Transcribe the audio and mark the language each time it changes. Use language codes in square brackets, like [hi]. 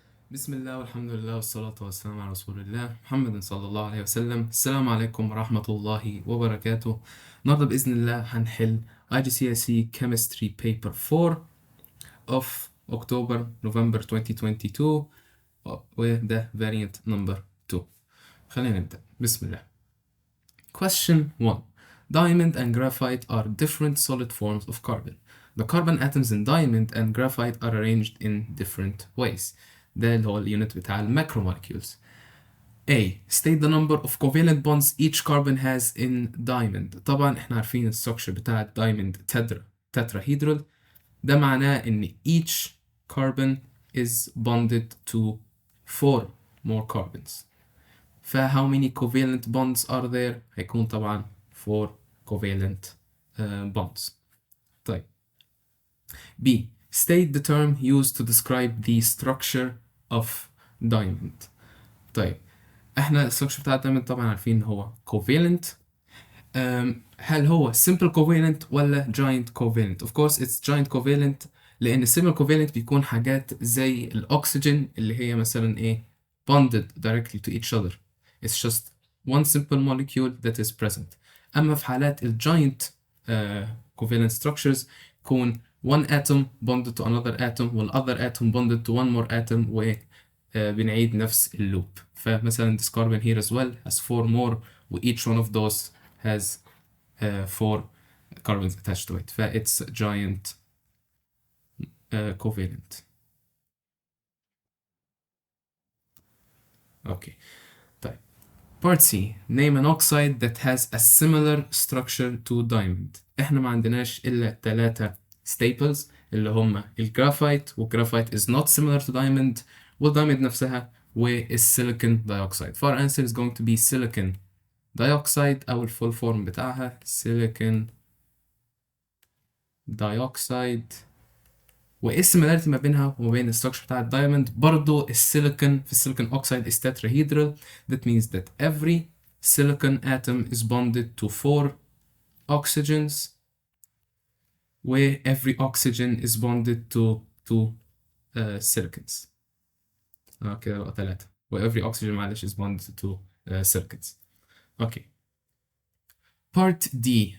[ar] بسم الله والحمد لله والصلاة والسلام على رسول الله محمد صلى الله عليه وسلم. السلام عليكم ورحمة الله وبركاته. النهاردة بإذن الله هنحل [en] IGCSE Chemistry Paper 4 of October November 2022 [ar] وده [en] variant number 2. [ar] خلينا نبدأ. بسم الله. [en] Question 1. Diamond and graphite are different solid forms of carbon. The carbon atoms in diamond and graphite are arranged in different ways. [ar] ده اللي هو اليونت بتاع الماكرومولكيولز. A. [en] State the number of covalent bonds each carbon has in diamond. [ar] طبعا احنا عارفين الستراكشر بتاع الدايموند tetrahedral. ده معناه ان [en] each carbon is bonded to 4 more carbons. how many covalent bonds are there؟ [ar] هيكون طبعا [en] 4 covalent bonds. [ar] طيب. B. [en] State the term used to describe the structure of diamond. [ar] طيب احنا الستراكشر بتاع الدايموند طبعا عارفين ان هو covalent. هل هو [en] simple covalent ولا giant covalent؟ Of course it's giant covalent لان simple covalent [ar] بيكون حاجات زي الاكسجين اللي هي مثلا ايه [en] bonded directly to each other. It's just one simple molecule that is present. [ar] اما في حالات الجاينت [en] covalent structures يكون one atom bonded to another atom والother atom bonded to one more atom [ar] و بنعيد نفس اللوب. فمثلا [en] this carbon here as well has 4 more و each one of those has 4 carbons attached to it. it's giant covalent. Okay. [ar] طيب. [en] Part C. Name an oxide that has a similar structure to diamond. [ar] احنا ما عندناش الا 3 staples اللي هم الجرافايت والجرافايت [en] is not similar to diamond [ar] والدايموند نفسها والسيليكون دايوكسيد. [en] our answer is going to be silicon dioxide [ar] أو الفول فورم بتاعها [en] silicon dioxide. [ar] وايه السيميلاريتي ما بينها وما بين الستراكشر بتاع الدايموند؟ برضو السيليكون في السيليكون اوكسيد [en] is tetrahedral. That means that every silicon atom is bonded to 4 oxygens where every oxygen is bonded to 2 silicons. [ar] كده بقى 3 و [en] every oxygen معلش is bonded to 2 silicons. Okay. Part D.